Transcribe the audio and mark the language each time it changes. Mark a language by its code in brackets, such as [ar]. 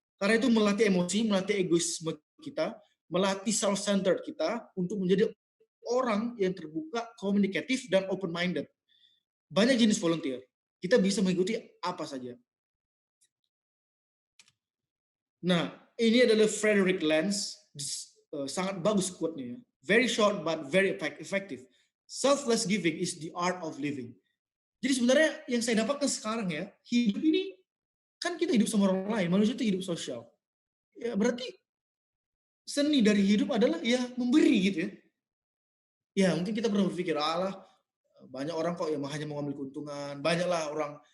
[id] Karena itu melatih emosi, melatih egoisme kita, melatih self-centered kita untuk menjadi orang yang terbuka, komunikatif, dan open-minded. Banyak jenis volunteer. Kita bisa mengikuti apa saja. Nah, ini adalah Frederick Lentz, sangat bagus quote-nya. [en] Very short but very effective. Selfless giving is the art of living. [id] Jadi sebenarnya yang saya dapatkan sekarang ya, hidup ini kan kita hidup sama orang lain, manusia itu hidup sosial. Ya berarti seni dari hidup adalah ya memberi gitu ya. Ya mungkin kita pernah berpikir, banyak orang kok yang hanya mengambil keuntungan, banyaklah orang